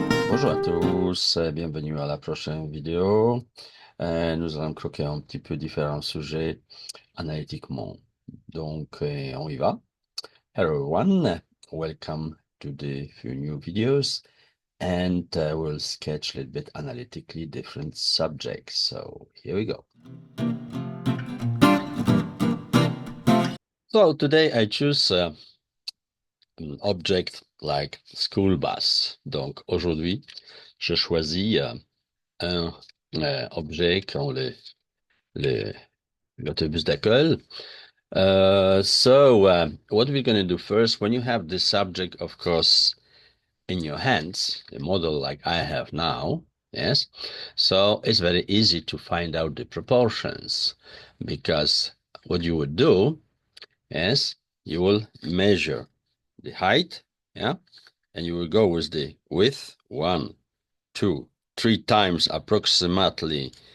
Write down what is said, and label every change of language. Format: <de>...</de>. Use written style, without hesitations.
<fr>Bonjour à tous, bienvenue à la prochaine vidéo. Nous allons croquer un petit peu différents sujets analytiquement. Donc, on y va.</fr> <en>Hello everyone, welcome to the few new videos and we'll sketch a little bit analytically different subjects. So here we go. So today I choose an object like school bus.</en> <fr>Donc aujourd'hui, je choisis un objet quand l'autobus d'école.</fr> <en>What we're going to do first, when you have this subject, of course, in your hands, a model like I have now, yes, so it's very easy to find out the proportions because what you would do is you will measure the height, yeah, and you will go with the width, 1, 2, 3 times approximately.</en>